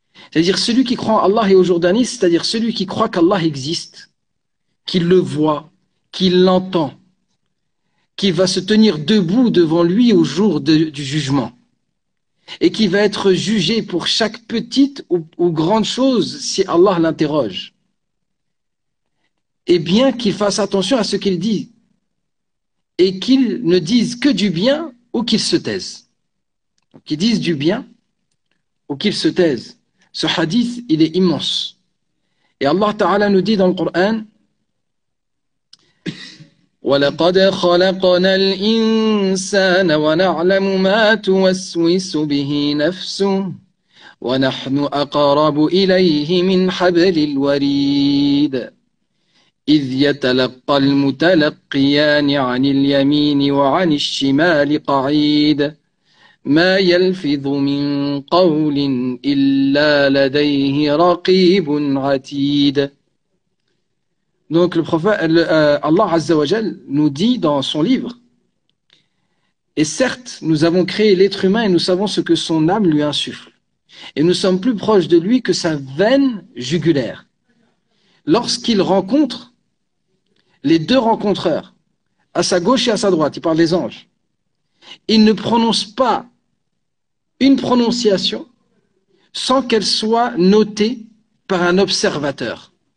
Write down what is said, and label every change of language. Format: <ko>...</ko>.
<fr>C'est-à-dire celui qui croit en Allah et au jour dernier, c'est-à-dire celui qui croit qu'Allah existe, qu'il le voit, qu'il l'entend, qu'il va se tenir debout devant lui au jour du jugement, et qui va être jugé pour chaque petite ou grande chose si Allah l'interroge. Et bien qu'il fasse attention à ce qu'il dit. et qu'ils ne disent que du bien ou qu'ils se taisent. Donc, qu'ils disent du bien ou qu'ils se taisent. Ce hadith, il est immense. Et Allah Ta'ala nous dit dans le Coran,</fr> <ar>وَلَقَدْ خَلَقْنَا الْإِنسَانَ وَنَعْلَمُ مَا تُوَسْوِسُ بِهِ نَفْسُهُ وَنَحْنُ أَقْرَبُ إِلَيْهِ مِنْ حَبْلِ الْوَرِيدِ إِذْ يَتَلَقَّى الْمُتَلَقِّيَانِ عَنِ الْيَمِينِ وَعَنِ الشِّمَالِ قَعِيدٌ ما يلفظ من قول إلا لديه رقيب عتيد.</ar> <fr>Donc le prophète, Allah Azza wa Jal nous dit dans son livre, et certes nous avons créé l'être humain et nous savons ce que son âme lui insuffle, et nous sommes plus proches de lui que sa veine jugulaire. Lorsqu'il rencontre les deux rencontreurs, à sa gauche et à sa droite, il parle des anges, il ne prononce pas une prononciation sans qu'elle soit notée par un observateur.</fr>